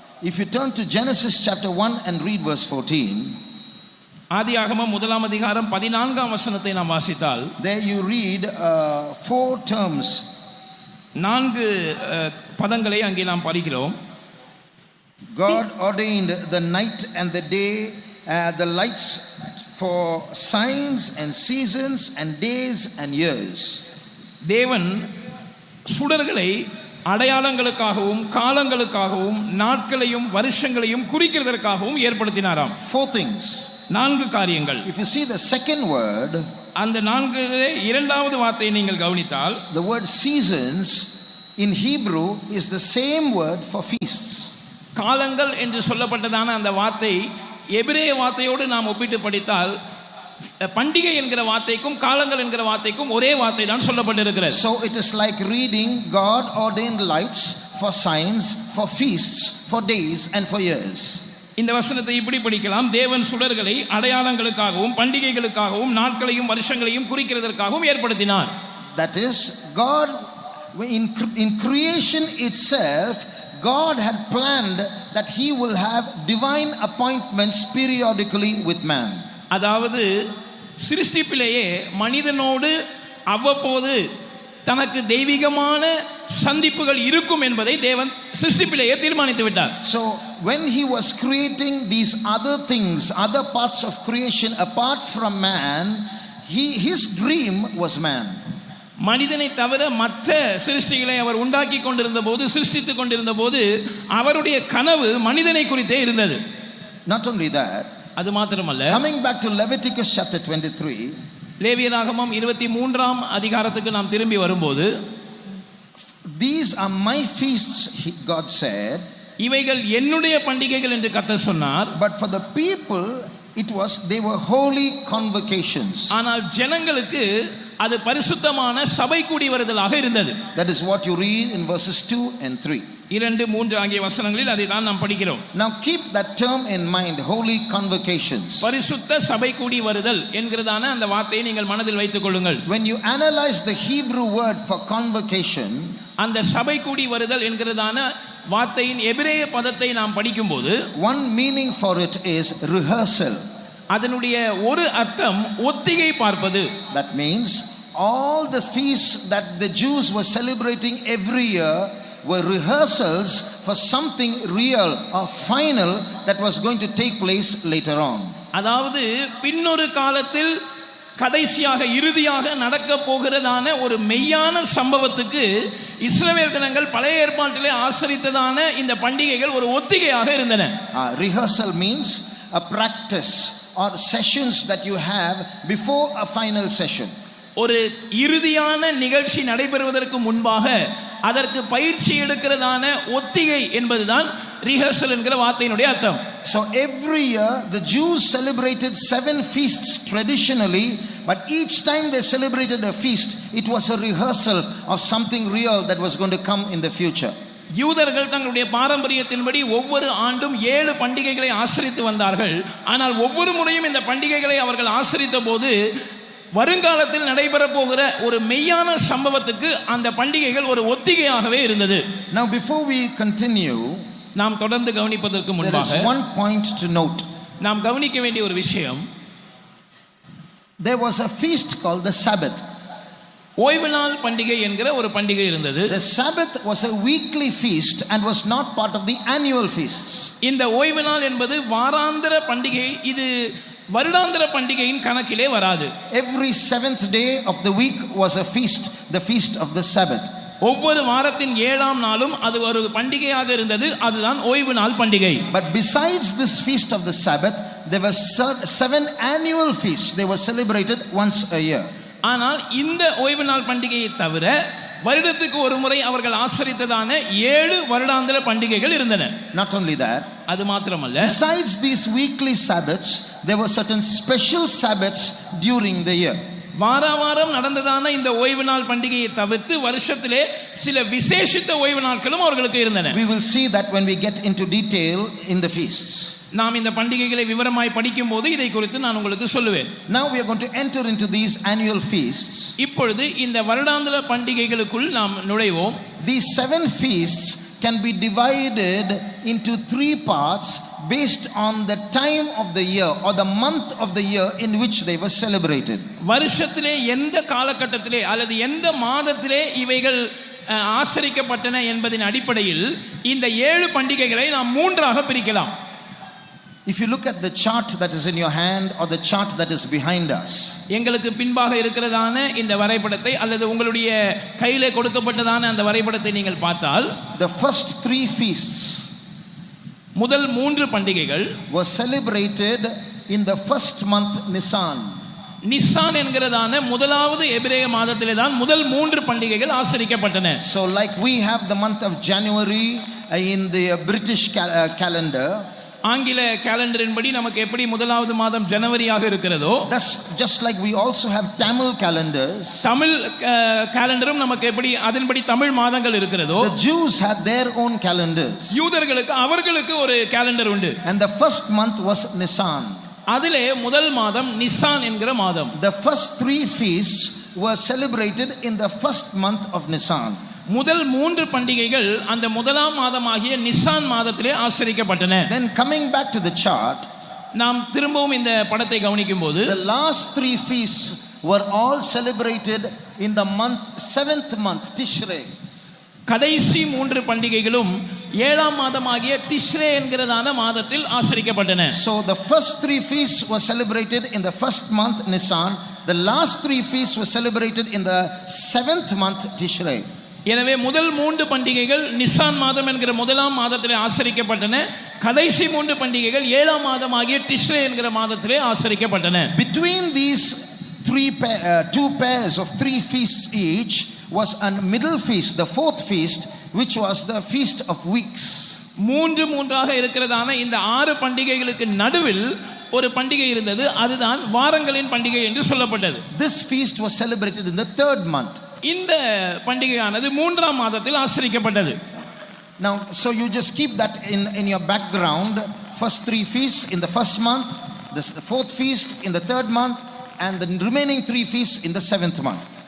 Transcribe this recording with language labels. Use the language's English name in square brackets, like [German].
[English] If you turn to Genesis chapter 1 and read verse 14, [Tamil] ஆதியாகமம் 1ஆம் அதிகாரம் 14ஆம் வசனத்தை நாம் வாசித்தால், [English] there you read 4 terms. [Tamil] 4 பதங்களை அங்கே நாம் படிக்கிறோம். [English] God ordained the night and the day, the lights for signs and seasons and days and years. [Tamil] தேவன் சுடர்களை அடையாளங்களுக்காகவும் காலங்களுக்காகவும் நாட்களையும் வருஷங்களையும் குறிக்கிறதற்காகவும் ஏற்படுத்தினாராம். [English] 4 things. [Tamil] 4 காரியங்கள். [English] If you see the second word, [Tamil] அந்த 4 இரண்டாவது வார்த்தையை நீங்கள் கவனித்தால், [English] the word seasons in Hebrew is the same word for feasts. [Tamil] காலங்கள் என்று சொல்லப்பட்டதான அந்த வார்த்தை எபிரேய வார்த்தையோடு நாம் ஒப்பிட்டு படித்தால் பண்டிகை என்கிற வார்த்தைக்கும் காலங்கள் என்கிற வார்த்தைக்கும் ஒரே வார்த்தை தான் சொல்லப்பட்டிருக்கிறது. [English] So it is like reading God ordained lights for signs, for feasts, for days and for years. [Tamil] இந்த வசனத்தை இப்படி படிக்கலாம்: தேவன் சுடர்களை அடையாளங்களுக்காகவும் பண்டிகைகளுக்காகவும் நாட்களையும் வருஷங்களையும் குறிக்கிறதற்காகவும் ஏற்படுத்தினார். [English] That is, God in creation itself, God had planned that he will have divine appointments periodically with man. [Tamil] அதாவது சிருஷ்டிப்பிலேயே மனிதனோடு அவ்வப்போது தனக்கு தெய்வீகமான சந்திப்புகள் இருக்கும் என்பதை தேவன் சிருஷ்டிப்பிலேயே தீர்மானித்து விட்டார். [English] So when he was creating these other things, other parts of creation apart from man, his dream was man. [Tamil] மனிதனை தவிர மற்ற சிருஷ்டிகளை அவர் உண்டாக்கி கொண்டிருந்த போது, சிருஷ்டித்துக் கொண்டிருந்த போது அவருடைய கனவு மனிதனை குறித்தே இருந்தது. [English] Not only that, [Tamil] அது மாத்திரமல்ல, [English] coming back to Leviticus chapter 23, [Tamil] லேவியராகமம் 23ஆம் அதிகாரத்துக்கு நாம் திரும்பி வரும்போது, [English] these are my feasts, God said, [Tamil] இவைகள் என்னுடைய பண்டிகைகள் என்று கர்த்தர் சொன்னார். [English] but for the people they were holy convocations. [Tamil] ஆனால் ஜனங்களுக்கு அது பரிசுத்தமான சபை கூடி வருதலாக இருந்தது. [English] That is what you read in verses 2 and 3. [Tamil] 2, 3 ஆகிய வசனங்களில் அதை தான் நாம் படிக்கிறோம். [English] Now keep that term in mind, holy convocations. [Tamil] பரிசுத்த சபை கூடி வருதல் என்கிறதான அந்த வார்த்தையை நீங்கள் மனதில் வைத்துக் கொள்ளுங்கள். [English] When you analyze the Hebrew word for convocation, [Tamil] அந்த சபை கூடி வருதல் என்கிறதான வார்த்தையின் எபிரேய பதத்தை நாம் படிக்கும்போது, [English] one meaning for it is rehearsal. [Tamil] அதனுடைய ஒரு அர்த்தம் ஒத்திகை பார்ப்பது. [English] That means all the feasts that the Jews were celebrating every year were rehearsals for something real or final that was going to take place later on. [Tamil] அதாவது பின்னொரு காலத்தில் கடைசியாக இறுதியாக நடக்க போகிறதான ஒரு மெய்யான சம்பவத்துக்கு இஸ்ரவேல் ஜனங்கள் பழைய ஏற்பாட்டிலே ஆசரித்ததான இந்த பண்டிகைகள் ஒரு ஒத்திகையாக இருந்தன. [English] Rehearsal means a practice or sessions that you have before a final session. [Tamil] ஒரு இறுதியான நிகழ்ச்சி நடைபெறுவதற்கு முன்பாக அதற்கு பயிற்சி எடுக்கிறதான ஒத்திகை என்பதுதான் ரிஹர்சல் என்கிற வார்த்தையினுடைய அர்த்தம். [English] So every year the Jews celebrated 7 feasts traditionally, but each time they celebrated a feast, it was a rehearsal of something real that was going to come in the future. [Tamil] யூதர்கள் தங்களுடைய பாரம்பரியத்தின்படி ஒவ்வொரு ஆண்டும் 7 பண்டிகைகளை ஆசரித்து வந்தார்கள். ஆனால் ஒவ்வொரு முறையும் இந்த பண்டிகைகளை அவர்கள் ஆசரித்த போது வருங்காலத்தில் நடைபெற போகிற ஒரு மெய்யான சம்பவத்துக்கு அந்த பண்டிகைகள் ஒரு ஒத்திகையாகவே இருந்தது. [English] Now before we continue, [Tamil] நாம் தொடர்ந்து கவனிப்பதற்கு முன்பாக [English] there is one point to note. [Tamil] நாம் கவனிக்க வேண்டிய ஒரு விஷயம், [English] there was a feast called the Sabbath. [Tamil] ஓய்வு நாள் பண்டிகை என்கிற ஒரு பண்டிகை இருந்தது. [English] The Sabbath was a weekly feast and was not part of the annual feasts. [Tamil] இந்த ஓய்வு நாள் என்பது வாராந்திர பண்டிகை, இது வருடாந்திர பண்டிகையின் கணக்கிலே வராது. [English] Every 7th day of the week was a feast, the feast of the Sabbath. [Tamil] ஒவ்வொரு வாரத்தின் 7ஆம் நாளும் அது ஒரு பண்டிகையாக இருந்தது, அதுதான் ஓய்வு நாள் பண்டிகை. [English] But besides this feast of the Sabbath, there were 7 annual feasts. They were celebrated once a year. [Tamil] ஆனால் இந்த ஓய்வு நாள் பண்டிகையை தவிர வருடத்துக்கு ஒரு முறை அவர்கள் ஆசரித்ததான 7 வருடாந்திர பண்டிகைகள் இருந்தன. [English] Not only that, [Tamil] அது மாத்திரமல்ல, [English] besides these weekly Sabbaths, there were certain special Sabbaths during the year. [Tamil] வாரம் நடந்ததான இந்த ஓய்வு நாள் பண்டிகையை தவிர்த்து வருஷத்திலே சில விசேஷித்த ஓய்வு நாட்களும் அவர்களுக்கு இருந்தன. [English] We will see that when we get into detail in the feasts. [Tamil] நாம் இந்த பண்டிகைகளை விவரமாய் படிக்கும்போது இதை குறித்து நான் உங்களுக்கு சொல்லுவேன். [English] Now we are going to enter into these annual feasts. [Tamil] இப்பொழுது இந்த வருடாந்திர பண்டிகைகளுக்குள் நாம் நுழைவோம். [English] These 7 feasts can be divided into 3 parts based on the time of the year or the month of the year in which they were celebrated. [Tamil] வருஷத்திலே எந்த காலகட்டத்திலே அல்லது எந்த மாதத்திலே இவைகள் ஆசரிக்கப்பட்டன என்பதின் அடிப்படையில் இந்த 7 பண்டிகைகளை நாம் 3ஆக பிரிக்கலாம். [English] If you look at the chart that is in your hand or the chart that is behind us, [Tamil] எங்களுக்கு பின்பாக இருக்கிறதான இந்த வரைபடத்தை அல்லது உங்களுடைய கையிலே கொடுக்கப்பட்டதான அந்த வரைபடத்தை நீங்கள் பார்த்தால், [English] the first 3 feasts [Tamil] முதல் 3 பண்டிகைகள் [English] were celebrated in the first month Nisan. [Tamil] Nissan என்கிறதான முதலாவது எபிரேய மாதத்திலே தான் முதல் 3 பண்டிகைகள் ஆசரிக்கப்பட்டன. [English] So like we have the month of January in the British calendar, [Tamil] ஆங்கில கேலண்டரின்படி நமக்கு எப்படி முதலாவது மாதம் ஜனவரியாக இருக்கிறதோ, [English] that's just like we also have Tamil calendars. [Tamil] Tamil கேலண்டரும் நமக்கு எப்படி அதன்படி தமிழ் மாதங்கள் இருக்கிறதோ, [English] The Jews had their own calendars. [Tamil] யூதர்களுக்கு அவர்களுக்கு ஒரு கேலண்டர் உண்டு. [English] And the first month was Nisan. [Tamil] அதிலே முதல் மாதம் நிசான் என்கிற மாதம். [English] The first 3 feasts were celebrated in the first month of Nisan. [Tamil] முதல் 3 பண்டிகைகள் அந்த முதலாம் மாதமாகிய நிசான் மாதத்திலே ஆசரிக்கப்பட்டன. [English] Then coming back to the chart, [Tamil] நாம் திரும்பவும் இந்த படத்தை கவனிக்கும் போது, [English] the last 3 feasts were all celebrated in the month 7th month Tishrei. [Tamil] கடைசி 3 பண்டிகைகளும் 7ஆம் மாதமாகிய டிஷ்ரே என்கிறதான மாதத்தில் ஆசரிக்கப்பட்டன. [English] So the first 3 feasts were celebrated in the first month Nisan. The last 3 feasts were celebrated in the 7th month Tishrei. [Tamil] எனவே முதல் 3 பண்டிகைகள் Nissan மாதம் என்கிற முதலாம் மாதத்திலே ஆசரிக்கப்பட்டன. கடைசி 3 பண்டிகைகள் 7ஆம் மாதமாகிய டிஷ்ரே என்கிற மாதத்திலே ஆசரிக்கப்பட்டன. [English] Between these 2 pairs of 3 feasts each was a middle feast, the 4th feast, which was the feast of weeks. [Tamil] 3 இருக்கிறதான இந்த 6 பண்டிகைகளுக்கு நடுவில் ஒரு பண்டிகை இருந்தது, அதுதான் வாரங்களின் பண்டிகை என்று சொல்லப்பட்டது. [English] This feast was celebrated in the 3rd month. [Tamil] இந்த பண்டிகையானது 3ஆம் மாதத்தில் ஆசரிக்கப்பட்டது. [English] Now, so you just keep that in your background. First 3 feasts in the first month, the 4th feast in the 3rd month, and the remaining 3 feasts in the 7th month.